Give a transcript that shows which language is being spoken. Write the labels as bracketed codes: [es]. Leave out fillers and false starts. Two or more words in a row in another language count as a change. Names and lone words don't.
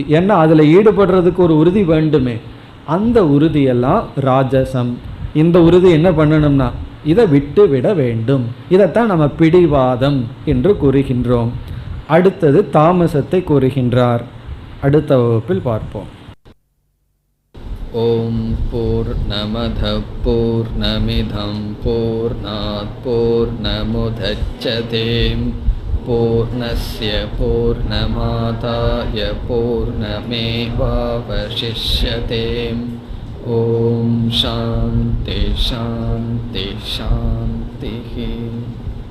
[ta] ஏன்னா அதில் ஈடுபடுறதுக்கு ஒரு உறுதி வேண்டுமே, அந்த உறுதியெல்லாம் ராஜசம். இந்த உறுதி என்ன பண்ணணும்னா இதை விட்டு விட வேண்டும். இதைத்தான் நம்ம பிடிவாதம் என்று கூறுகின்றோம். அடுத்தது தாமசத்தை கூறுகின்றார். அடுத்த வகுப்பில் பார்ப்போம். [sa] ॐ पूर्णमदः पूर्णमिदं पूर्णात् पूर्णमुदच्यते पूर्णस्य पूर्णमादाय पूर्णमेवावशिष्यते. ॐ शान्ति शान्ति शान्ति.